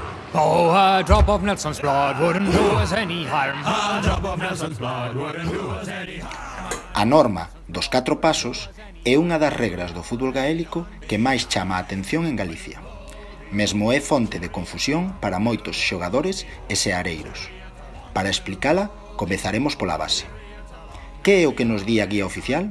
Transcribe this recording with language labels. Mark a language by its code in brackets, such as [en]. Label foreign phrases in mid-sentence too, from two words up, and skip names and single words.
[en] Oh, a drop of Nelson's blood wouldn't do us any harm. A drop of Nelson's blood wouldn't do us any harm. [gl] A norma dos 4 pasos é unha das regras do fútbol gaélico que máis chama a atención en Galicia. Mesmo é fonte de confusión para moitos xogadores e seareiros. Para explicala, comezaremos pola base. Que é o que nos di a guía oficial?